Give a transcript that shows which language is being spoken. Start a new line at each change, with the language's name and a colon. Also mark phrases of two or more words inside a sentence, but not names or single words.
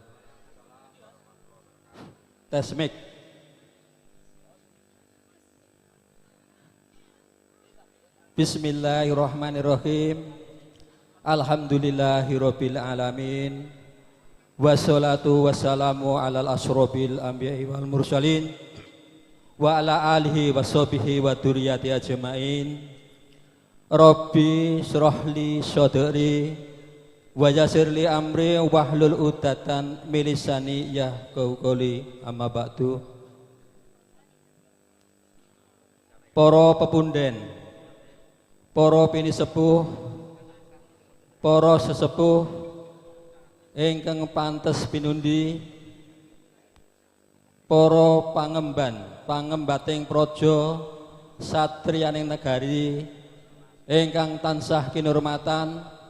English: Tes mic.
Arabic: بسم الله الرحمن الرحيم. الحمد لله رب العالمين. والصلاة والسلام على أشرف الأنبياء والمرسلين وعلى آله وصحبه وذريته أجمعين. رب اشرح لي صدري ويسر لي أمري واحلل عقدة من لساني يفقهوا قولي. أما بعد.
Javanese: Para pepunden, para pinisepuh, para sesepuh ingkang pantes pinundi, para pangembating praja satriyaning negari ingkang tansah kinurmatan,